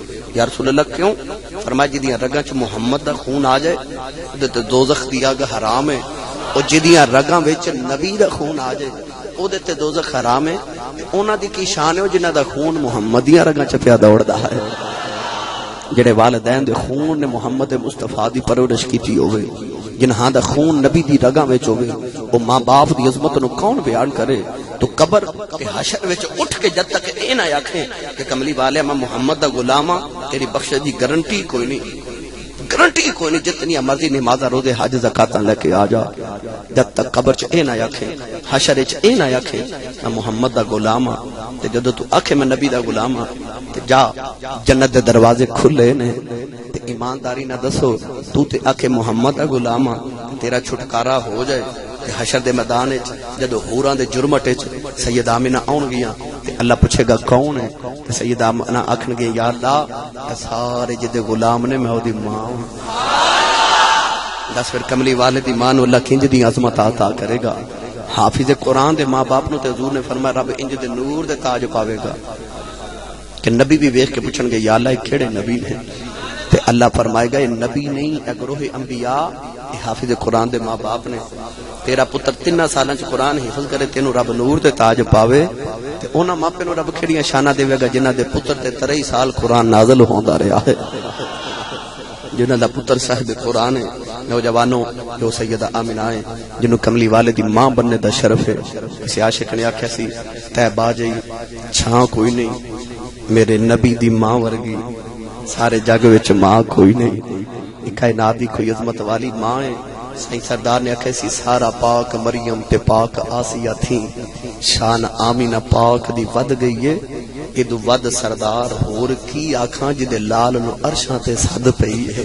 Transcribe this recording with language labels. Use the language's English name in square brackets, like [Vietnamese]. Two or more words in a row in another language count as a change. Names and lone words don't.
[Arabic] یا رسول اللہ [Punjabi] کیوں؟ فرمایا جدیاں رگاں چ محمد دا خون آ جائے اودے تے دوزخ دی اگ حرام ہے، او جدیاں رگاں وچ نبی دا خون آ جائے اودے تے دوزخ حرام ہے۔ انہاں دی کی شان ہے جنہاں دا خون محمدیاں رگاں چ پیا دوڑدا ہے، جڑے والدین دے خون نے محمد مصطفیٰ دی پرورش کیتی ہوئے، جنہاں دا خون نبی دی رگاں وچ ہوئے، او ماں باپ دی عظمت نو کون بیان کرے؟ تو قبر تے حشر وچ اٹھ کے جد تک اے نہ آکھیں کہ کملی والے میں محمد دا غلام ہاں، تیری بخش دی گارنٹی کوئی نہیں، گارنٹی کوئی نہیں، جتنی مرضی نماز روزے حج زکاتاں لے کے آ جا، جد تک قبر چ اے نہ آکھیں، حشر وچ اے نہ آکھیں میں محمد دا غلام ہاں، تے جدوں تو آکھے میں نبی دا غلام ہاں تے جا جنت دے دروازے کھلے نے، تے ایمانداری نہ دسو تو تے آکھے محمد دا غلام ہاں، تیرا چھٹکارا ہو جائے۔ تے حشر دے میدان وچ جدوں حوراں دے جرمٹ وچ سیدہ آمنہ آون گیاں تے اللہ پوچھے گا کون ہے؟ تے سیدہ آمنہ آکھن گے [Arabic] یا اللہ [Punjabi] اے سارے جدے غلام نے میں اودی ماں ہوں۔ دس پھر کملی والے دی ماں نو اللہ کنج دی عظمت عطا کرے گا؟ حافظ قرآن دے ماں باپ نو تے حضور نے فرمایا رب انج دے نور دے تاج پاوے گا کہ نبی بھی ویکھ کے پوچھن گے [Arabic] یا اللہ [Punjabi] یہ کیڑے نبی نے؟ تے اللہ فرمائے گا یہ نبی نہیں اے گروہ انبیاء، یہ حافظ قرآن دے ماں باپ نے۔ تیرا پتر 3 سالاں چ قرآن حفظ کرے تینوں رب نور تے تاج پاوے تے انہاں ماپے نو رب کھڑیاں شاناں دے گا جنہاں دے پتر تے 23 سال قرآن نازل ہوندا رہیا ہے، جنہاں دا پتر صاحب قرآن ہے۔ نوجوانوں جو سیدہ آمنہ ہے جنہوں کملی والے دی ماں بننے دا شرف ہے، کسی عاشق نے آکھیا سی تے با جئی چھاں کوئی نہیں میرے نبی دی ماں ورگی، سارے جگ وچ ماں کوئی نہیں، کائنات دی کوئی عظمت والی ماں ہے۔ سائیں سردار نے آکھیا سی سارا پاک مریم تے پاک آسیہ تھی، شان آمینہ پاک دی ود گئی ہے، ادو ود سردار ہور کی آکھاں جدے لال نو عرشاں تے صد پئی ہے۔